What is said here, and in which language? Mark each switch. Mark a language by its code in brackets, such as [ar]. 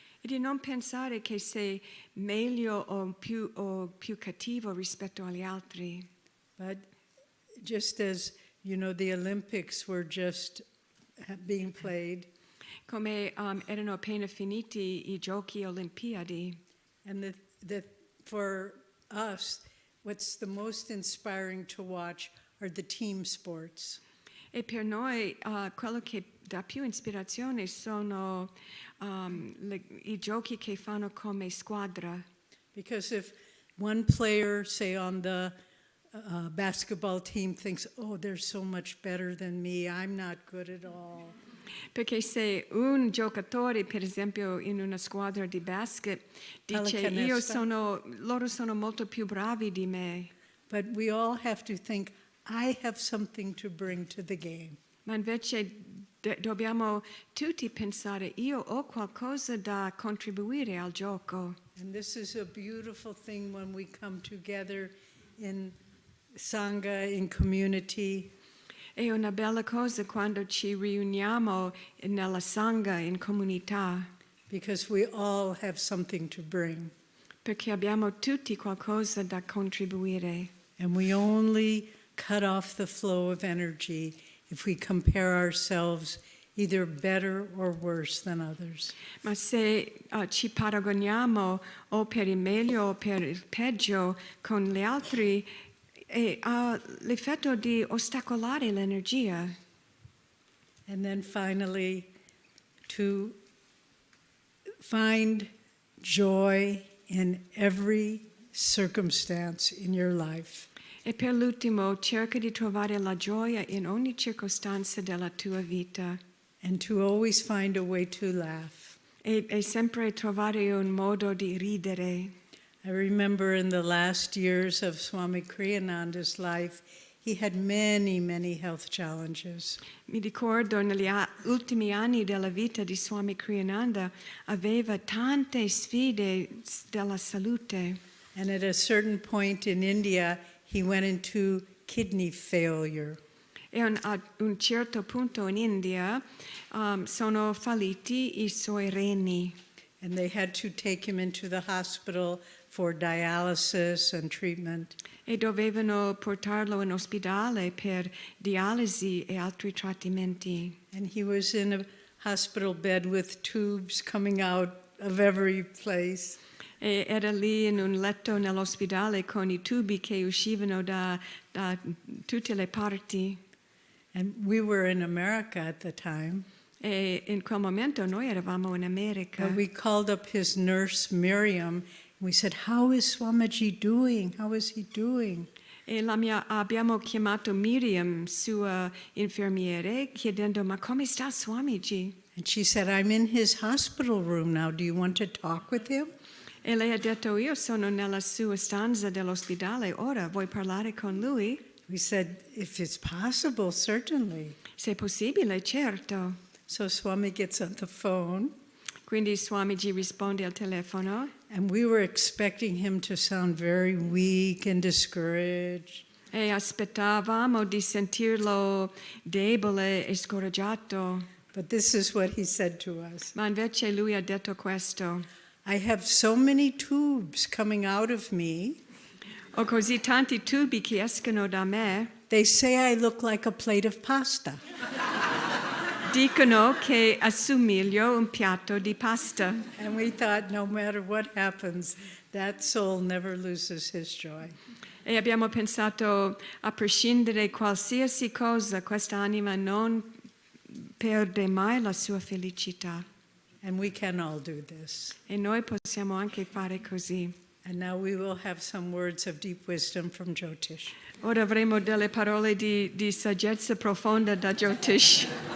[it] E di non pensare che sei meglio o più cattivo rispetto agli altri. [en] But just as, you know, the Olympics were just being played, [it] Come erano appena finiti i giochi olimpiadi. [en] and for us, what's the most inspiring to watch are the team sports. [it] E per noi quello che dà più ispirazione sono i giochi che fanno come squadra. [en] Because if one player, say on the basketball team, thinks, oh, they're so much better than me, I'm not good at all. [it] Perché se un giocatore, per esempio in una squadra di basket, dice loro sono molto più bravi di me. [en] But we all have to think, I have something to bring to the game. [it] Ma invece dobbiamo tutti pensare, io ho qualcosa da contribuire al gioco. [en] And this is a beautiful thing when we come together in Sangha, in community. [it] È una bella cosa quando ci riuniamo nella Sangha, in comunità, [en] Because we all have something to bring. [it] perché abbiamo tutti qualcosa da contribuire. [en] And we only cut off the flow of energy if we compare ourselves either better or worse than others. [it] Ma se ci paragoniamo o per il meglio o per il peggio con gli altri, ha l'effetto di ostacolare l'energia. [en] And then finally, to find joy in every circumstance in your life. [it] E per l'ultimo, cerca di trovare la gioia in ogni circostanza della tua vita. [en] And to always find a way to laugh. [it] E sempre trovare un modo di ridere. [en] I remember in the last years of Swami Kriyananda's life, he had many, many health challenges. [it] Mi ricordo negli ultimi anni della vita di Swami Kriyananda aveva tante sfide della salute. [en] And at a certain point in India, he went into kidney failure. [it] E a un certo punto in India sono falliti i suoi reni. [en] And they had to take him into the hospital for dialysis and treatment. [it] E dovevano portarlo in ospedale per dialisi e altri trattamenti. [en] And he was in a hospital bed with tubes coming out of every place. [it] E era lì in un letto nell'ospedale con i tubi che uscivano da tutte le parti. [en] And we were in America at the time. [it] E in quel momento noi eravamo in America. [en] But we called up his nurse, Miriam, and we said, how is Swamiji doing? How is he doing? [it] E abbiamo chiamato Miriam, sua infermiere, chiedendo, ma come sta Swamiji? [en] And she said, I'm in his hospital room now. Do you want to talk with him? [it] E lei ha detto, io sono nella sua stanza dell'ospedale, ora vuoi parlare con lui? [en] We said, if it's possible, certainly. [it] Se è possibile, certo. [en] So Swami gets on the phone, [it] Quindi Swamiji risponde al telefono [en] and we were expecting him to sound very weak and discouraged. [it] e aspettavamo di sentirlo debole e scoraggiato. [en] But this is what he said to us. [it] Ma invece lui ha detto questo. [en] I have so many tubes coming out of me. [it] Ho così tanti tubi che escono da me. [en] They say I look like a plate of pasta. [it] Dicono che assomiglio un piatto di pasta. [en] And we thought no matter what happens, that soul never loses his joy. [it] E abbiamo pensato, a prescindere qualsiasi cosa, questa anima non perde mai la sua felicità. [en] And we can all do this. [it] E noi possiamo anche fare così. [en] And now we will have some words of deep wisdom from Jyotish. [it] Ora avremo delle parole di saggezza profonda da Jyotish.